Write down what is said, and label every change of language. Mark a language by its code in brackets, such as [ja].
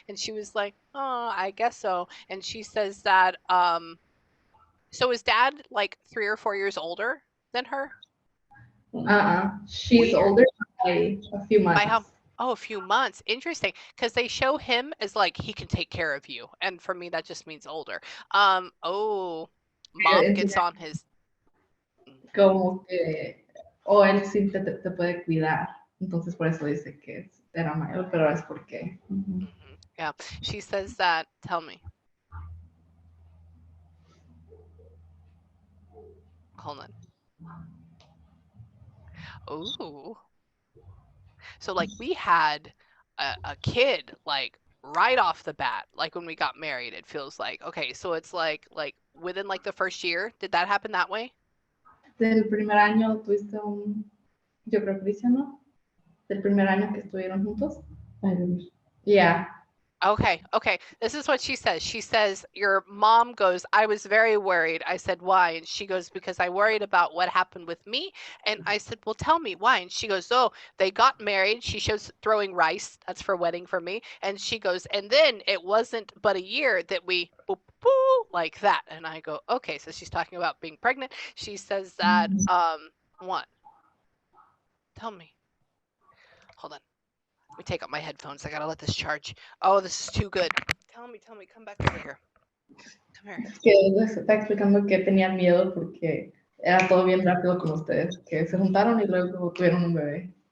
[en] And she was like, oh, I guess so. And she says that, so is dad like 3 or 4 years older than her? She's older by a few By how? months. Oh, a few months. Interesting, because they show him as like he can take care of you, and for me that just means older. Oh, mom gets on his. [es] Como que, o él sí te puede cuidar. Entonces por eso dice que era mayor, pero es porque. [en] Yeah, she says that. Tell me. Hold on. Ooh. So like we had a kid like right off the bat, like when we got married. It feels like okay. So it's like within like the first year. Did that happen that way? [es] Del primer año tuviste yo creo que Cristian, ¿no? Del primer año que estuvieron juntos. [en] Yeah. Okay, okay. This is what she says. She says, your mom goes, I was very worried. I said, why? And she goes, because I worried about what happened with me. And I said, well, tell me why. And she goes, oh, they got married. She shows throwing rice. That's for wedding for me. And she goes, and then it wasn't but a year that we boop, boop, like that. And I go, okay. So she's talking about being pregnant. She says that, what? Tell me. Hold on. Let me take out my headphones. I gotta let this charge. Oh, this is too good. Tell me, come back over here. Come here. [es] Es que les está explicando que tenían miedo porque era todo bien rápido con ustedes, que se juntaron y luego tuvieron un bebé.